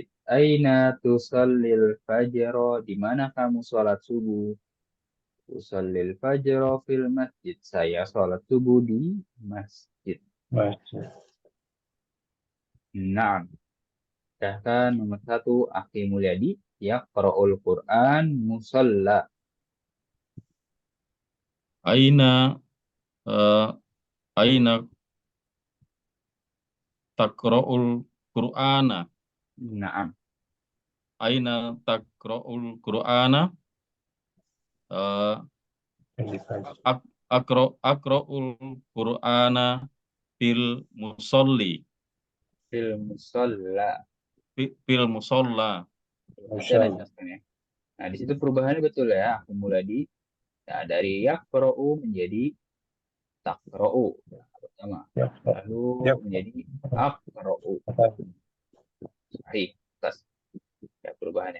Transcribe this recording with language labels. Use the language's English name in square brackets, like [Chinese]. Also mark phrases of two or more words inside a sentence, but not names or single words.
[Arabic] أين تصلي الفجر, [Indonesian] di mana kamu sholat subuh? [Arabic] أصلي الفجر في المسجد. [Indonesian] Saya sholat subuh di masjid. Masjid. Nah, sedangkan nomor 1 Akhi Mulyadi ya [Arabic] قراء القرآن مصلى. أين أين تقرأ القرآن. Naam. أين تقرأ القرآن. أقرأ القرآن في المصلى. في المصلى. في المصلى. [Indonesian] Latihan ya. Nah, di situ perubahannya betul ya. Aku mulai dari yaqra'u menjadi taqra'u. Pertama. Lalu menjadi aqra'u. Baik, atas ya perubahannya.